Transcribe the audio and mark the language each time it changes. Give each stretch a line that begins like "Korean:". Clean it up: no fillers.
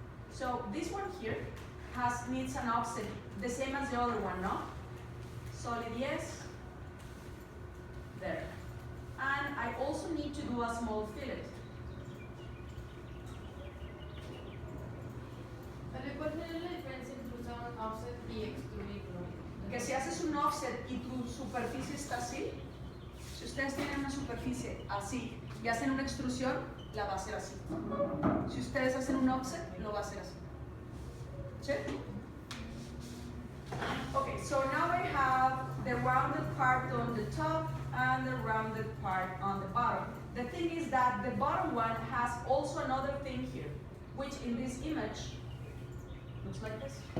English: So this one here needs an offset, the same as the other one, no? Solid yes, there. And I also need to do a small fillet.
Spanish: ¿Cuál es la diferencia entre usar un offset y extruir? Que si haces un offset y tu superficie está así, si ustedes tienen una superficie así y hacen una extrusión, la va a hacer así. Si ustedes hacen un offset, lo va a hacer así. ¿Sí?
English: Okay, so now I have the rounded part on the top and the rounded part on the bottom. The thing is that the bottom one has also another thing here, which in this image looks like this.